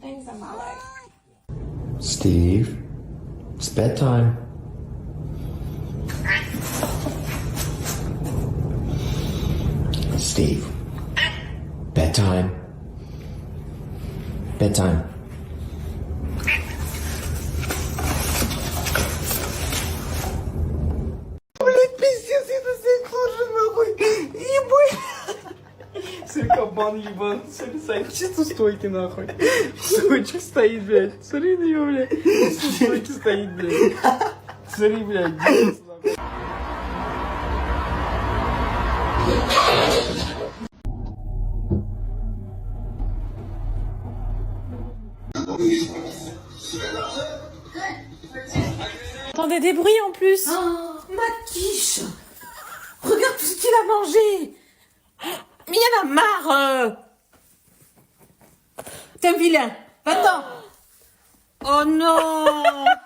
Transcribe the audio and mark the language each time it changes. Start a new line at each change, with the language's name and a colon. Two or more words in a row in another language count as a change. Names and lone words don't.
English: things in my life. Steve, it's bedtime. Steve, bedtime. Bedtime.
Russian: Кабан ебан, чисто стойки нахуй. Сучка стоит, блядь. Смотри на него, блядь. Чисто стойки стоит, блядь. Смотри, блядь.
French: J'entendais des bruits en plus. Oh, ma quiche. Regarde tout ce qu'il a mangé. Mais il y en a marre. T'es un vilain. Va-t'en. Oh non.